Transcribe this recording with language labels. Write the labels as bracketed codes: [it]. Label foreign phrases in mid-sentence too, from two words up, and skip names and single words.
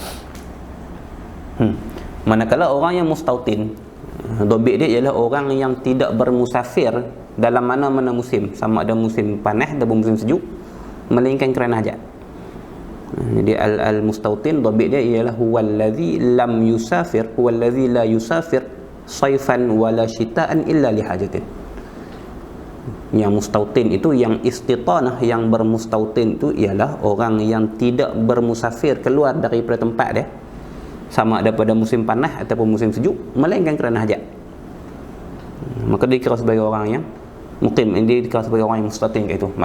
[ms] Manakala orang yang mustautin, dobit dia ialah orang yang tidak bermusafir dalam mana-mana musim, sama ada musim panas ataupun musim sejuk, melainkan kerana hajat. Jadi al-mustautin dobit dia ialah [ar] هو الذي لم يسافر، هو الذي لا يسافر صيفا ولا شتاء إلا لحاجة. [ms] Yang mustautin itu, yang istitanah, yang bermustautin itu ialah orang yang tidak bermusafir keluar daripada tempat dia, sama ada pada musim panas ataupun musim sejuk, melainkan kerana hajat. Maka dia dikira sebagai orang yang mukim, dia dikira sebagai orang yang mustautin kat itu.